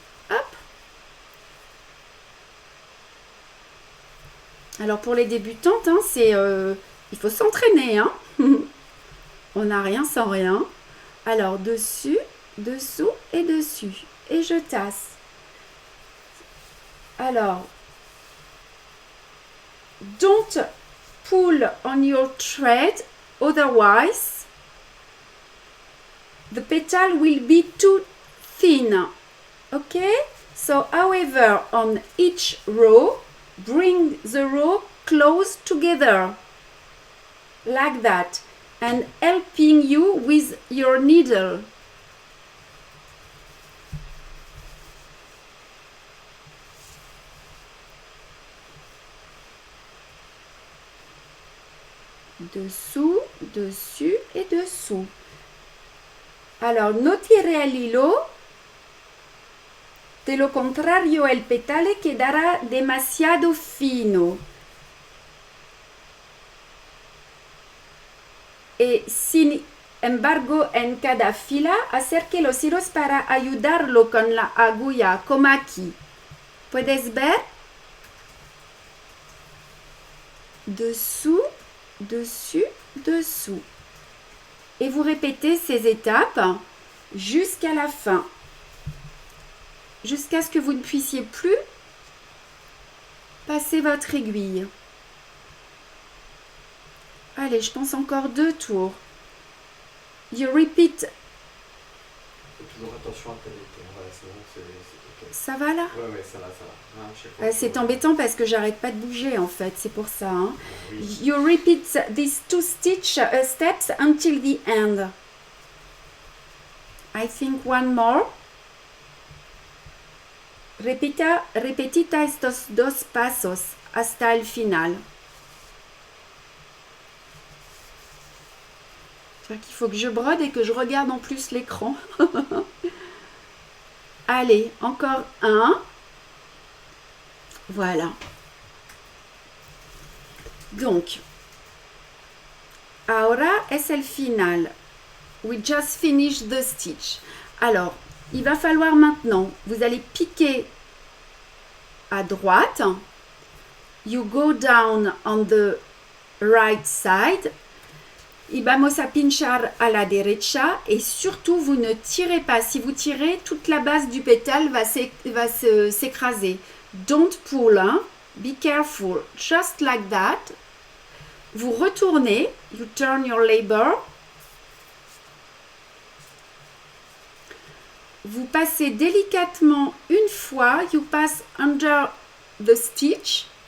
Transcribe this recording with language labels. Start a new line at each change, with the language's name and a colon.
French: Hop. Alors pour les débutantes, hein, il faut s'entraîner. Hein. On n'a rien sans rien. Alors dessus, dessous et dessus. Et je tasse.
English: Alors, don't pull on your thread, otherwise the petal will be too thin. Okay? So, however, on each row, bring the row close together, like that, and helping you with your needle.
French: Dessous, dessus et dessous.
Spanish: Alors, no tire el hilo. De lo contrario, el petale quedará demasiado fino. Y sin embargo, en cada fila, acerque los hilos para ayudarlo con la aguja, como aquí. ¿Puedes ver?
French: Dessous, dessus, dessous. Et vous répétez ces étapes jusqu'à la fin. Jusqu'à ce que vous ne puissiez plus passer votre aiguille. Allez, je pense encore 2 tours.
English: You repeat.
French: Faut toujours attention à ta tête. Voilà, c'est bon, c'est ok. Ça va là? Ouais, ça va. Ah, je sais pas. C'est embêtant parce que j'arrête pas de bouger en fait, c'est pour ça. Hein. Oui.
English: You repeat these 2 steps until the end. I think one more.
Spanish: Repetita estos 2 pasos hasta el final.
French: C'est-à-dire qu'il faut que je brode et que je regarde en plus l'écran. Allez, encore un. Voilà.
Spanish: Donc, ahora es el final.
English: We just finished the stitch.
French: Alors, il va falloir maintenant, vous allez piquer à droite.
English: You go down on the right side.
Spanish: Y vamos a pinchar a la derecha.
French: Et surtout, vous ne tirez pas. Si vous tirez, toute la base du pétale va s'écraser.
English: Don't pull, hein? Be careful. Just like that.
French: Vous retournez.
English: You turn your labor.
French: Vous passez délicatement une fois.
English: You pass under the stitch.